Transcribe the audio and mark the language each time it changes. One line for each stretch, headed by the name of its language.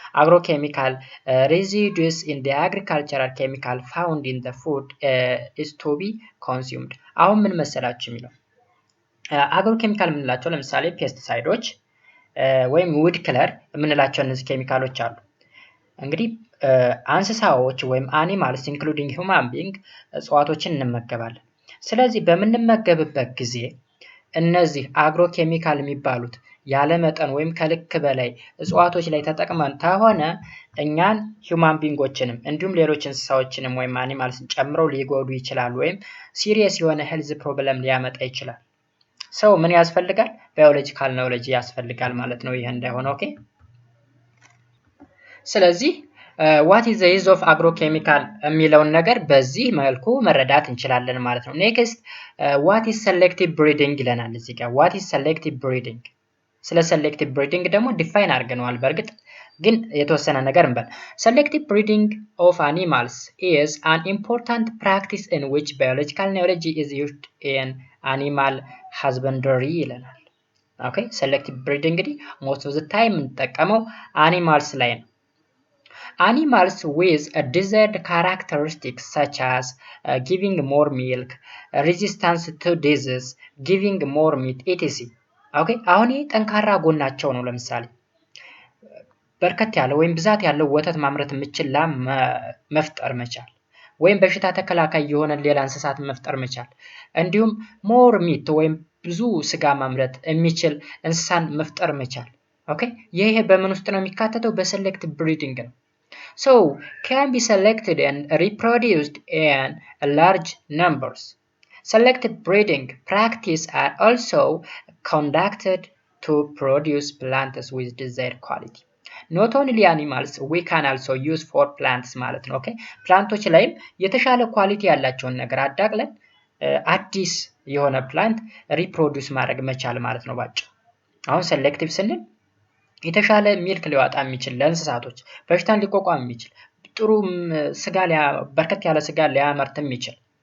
English: Agrochemical residues in the agricultural chemical found in the food is to be consumed.
Amharic: አሁን ምን መሰላችሁ የሚለው አግሮኬሚካል የምንላቸው ለምሳሌ ፔስቲሳይዶች ወይም ውድ ክለር የምንላቸው እነዚህ ኬሚካሎች አሉ። እንግዲህ እንስሳዎች ወይም አኒማልስ ኢንክሉዲንግ ሁማን ቢንግ እጽዋቶችን እንመገባለን። ስለዚህ በምንመገብበት ጊዜ እነዚህ አግሮኬሚካል የሚባሉት ያለ መጠን ወይም ከልክ በላይ እጽዋቶች ላይ ተጠቅመን ከሆነ እኛን ሂውማን ቢንጎችንም እንዲሁም ሌሎች እንስሳዎችንም ወይም አኒማልስን ጨምረው ሊጎዱ ይችላሉ ወይም ሲሪየስ የሆነ ሄልዝ ፕሮብለም ሊያመጣ ይችላል። ሰው ምን ያስፈልጋል? ባዮሎጂካል ኖሌጅ ያስፈልጋል ማለት ነው ይሄ እንዳይሆን። ኦኬ። ስለዚህ
English: what is the use of agrochemical
Amharic: የሚለውን ነገር በዚህ መልኩ መረዳት እንችላለን ማለት ነው። ኔክስት
English: what is selective breeding
Amharic: ይለናል እዚህ ጋር። what is selective breeding?
English: ስለ selective breeding
Amharic: ደግሞ ዲፋይን አድርገነዋል። በእርግጥ ግን የተወሰነ ነገር እንበል።
English: selective breeding of animals is an important practice in which biological knowledge is used in animal husbandry ይለናል። ኦኬ selective breeding እንግዲህ most of the time የምንጠቀመው animals ላይ ነው። Animals with a desired characteristics such as giving more milk, resistance to disease, giving more meat, etc.
Amharic: ኦኬ አሁን ይሄ ጠንካራ ጎናቸው ነው። ለምሳሌ በርከት ያለ ወይም ብዛት ያለው ወተት ማምረት የምችል ላም መፍጠር መቻል ወይም በሽታ ተከላካይ የሆነ ሌላ እንስሳት መፍጠር መቻል እንዲሁም ሞር ሚት ወይም ብዙ ስጋ ማምረት የሚችል እንስሳን መፍጠር መቻል። ኦኬ ይሄ በምን ውስጥ ነው የሚካተተው? በሴሌክቲቭ ብሪዲንግ ነው።
English: So can be selected and reproduced in large numbers. Selective breeding practices are also conducted to produce plants with desired quality. Not only animals, we can also use for plants
Amharic: ማለት ነው። ኦኬ ፕላንቶች ላይም የተሻለ ኳሊቲ ያላቸውን ነገር አዳቅለን አዲስ የሆነ ፕላንት ሪፕሮዲዩስ ማድረግ መቻል ማለት ነው ባጭ። አሁን ሴሌክቲቭ ስንል የተሻለ ሚልክ ሊዋጣ የሚችል ለእንስሳቶች በሽታን ሊቋቋም የሚችል ጥሩ ስጋ በርከት ያለ ስጋ ሊያመርት የሚችል